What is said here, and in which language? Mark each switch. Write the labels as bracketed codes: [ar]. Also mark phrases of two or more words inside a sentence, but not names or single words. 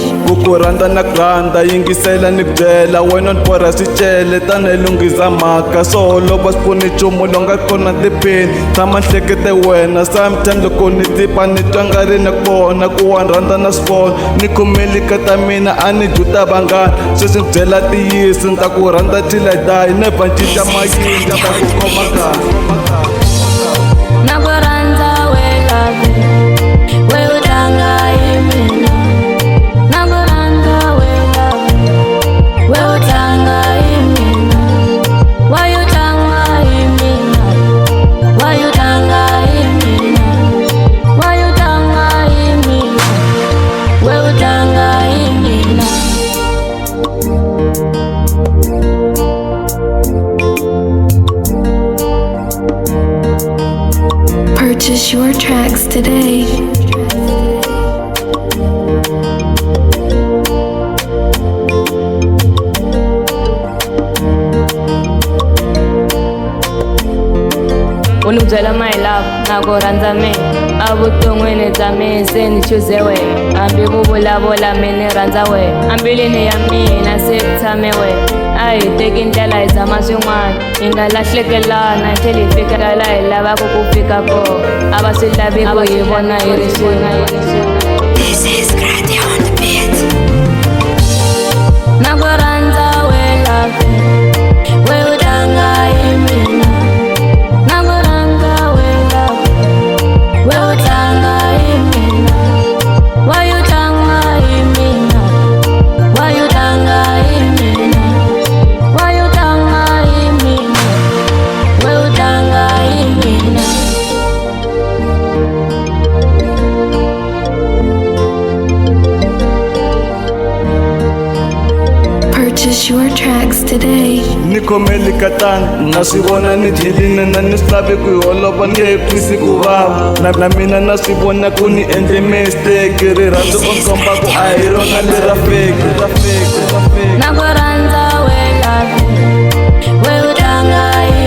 [ts] Kukuranda na granda yingisela ni byela wena npora swicele tana ilunghiza mhaka solo bas kuni chumu longa kona tipini tshama nhlekete wena sometimes loko ni tipa ni twa nga ri na kona ku wa rhandza na swivona ni khomeli ka ta mina a ni juta vanghana sweswi ni byela tiyisi ni ta ku rhandza [en] till I die [ts] never ncinca mayinja ta ku khoma kahle na ku rhandza we love we u tlanga hi mina na ku rhandza we love we u tlanga hi mina [en] why you [ts] tlanga hi mina [en] why you [ts] tlanga hi mina [en] why you [ts] tlanga hi mina we u tlanga hi mina [en] Purchase your tracks today. [ts] Unibyela [en] my love [ts] na ku rhandza mina a vuton'wini bya mina se ni chuze wena hambi vuvulavula mina ni rhandza wena ambilini ya mina se ku tshame wena a hi teki ndlela hi zama swin'wana hi nga lahlekelana till hi fika laha hi lavaka ku fika kona a va swi lavi ku hi vona hi ri swin'we [en] This is Grady on the beat. [ts] na ku rhandza we love we u tlanga hi mina na ku rhandza we love we u tlanga hi mina [en] why you [ts] tlanga hi mina [en] why you [ts] tlanga hi mina [en] why you [ts] tlanga hi mina we u tlanga hi mina [en] Purchase your tracks today. [ts] ni khomeli ka tani na swi vona ni dyelini na ni swi lavi ku hi holova ni nge twisi ku vava na mina na swi vona ku ni endle mistake rirhandzu ku komba ku a hi rona lera fake na ku rhandza we love we u tlanga